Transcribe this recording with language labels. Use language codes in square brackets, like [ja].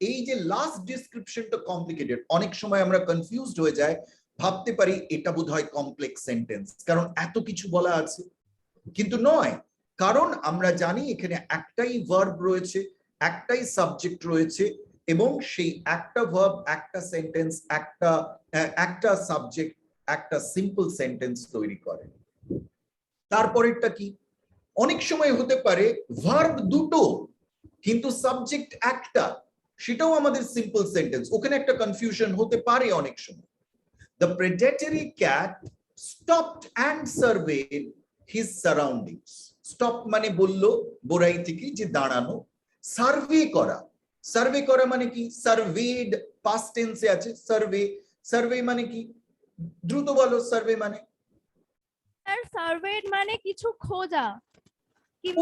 [bn] এই যে last ডিসক্রিপশনটা complicated, অনেক সময় আমরা কনফিউজড হয়ে যাই, ভাবতে পারি এটা বোধহয় কমপ্লেক্স সেন্টেন্স কারণ এত কিছু বলা আছে, কিন্তু নয়, কারণ আমরা জানি এখানে একটাই ভার্ব রয়েছে, একটাই সাবজেক্ট রয়েছে এবং সেই একটা ভার্ব, একটা সেন্টেন্স, একটা সাবজেক্ট, একটা সিম্পল সেন্টেন্স তৈরি করে। তারপরেরটা কি? অনেক সময় হতে পারে ভার্ব দুটো কিন্তু সাবজেক্ট একটা, সেটাও আমাদের সিম্পল সেন্টেন্স, ওখানে একটা কনফিউশন হতে পারে অনেক সময়। [en] The predatory cat stopped and surveyed his surroundings. [bn] Stop মানে বললো বোরাই থেকে যে দাঁড়ানো, সার্ভে করা, সার্ভে করা মানে কি? সার্ভেড পাস্ট টেন্সে আছে, সার্ভে, সার্ভে মানে কি? দ্রুত বলো, সার্ভে মানে? স্যার সার্ভেড মানে কিছু খোঁজা কিংবা